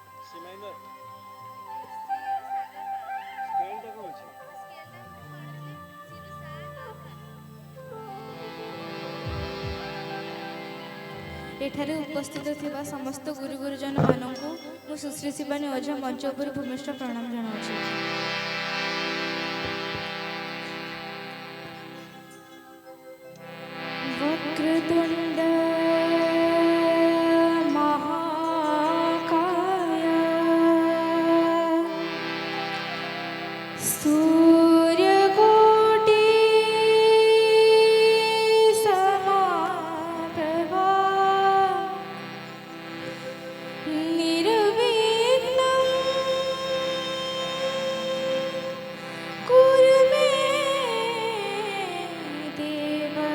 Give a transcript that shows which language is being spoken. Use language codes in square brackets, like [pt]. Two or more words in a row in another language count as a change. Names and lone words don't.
[en] C minor scale [or] ଟା କୌଣ ଅଛି? ଏଠାରେ ଉପସ୍ଥିତ ଥିବା ସମସ୍ତ ଗୁରୁ ଗୁରୁଜନ ମାନଙ୍କୁ ମୁଁ ସୁଶ୍ରୀ ଶିବାନୀ ଓଝା ମଞ୍ଚ ଉପର ଭୂମିଷ୍ଠ ପ୍ରଣାମ ଜଣାଉଛି। [sa] वक्रतुंड महाकाय सूर्यकोटि समाप्रभा निर्विघ्नं कुरु मे देव